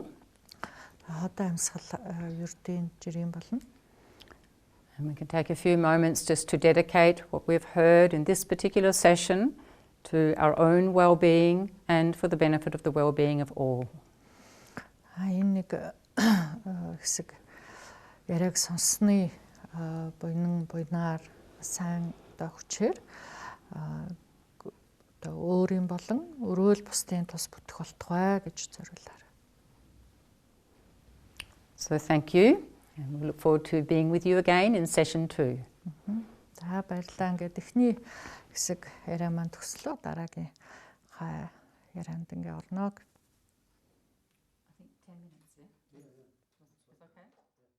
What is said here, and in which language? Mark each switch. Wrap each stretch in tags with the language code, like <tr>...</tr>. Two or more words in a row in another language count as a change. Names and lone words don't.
<mn>Одоо амьсгал ердийн жирийн болно.</mn> <en>And we can take a few moments just to dedicate what we've heard in this particular session to our own well-being and for the benefit of the well-being of all.</en> <mn>Энэ нэг хэсэг яриаг сонссны буйнаар сайн одоо хүчээр одоо өөрийн болон өрөөл бусдын тус бүтэх болтугай гэж зориулаарай.</mn> <en>So thank you, and we look forward to being with you again in session 2.</en> <mn>За баярлалаа. Ингээд эхний хэсэг яриа маань төгслөө. Дараагийн ярианд ингээ орно.</mn> <en>I think 10 minutes, yeah? Okay.</en>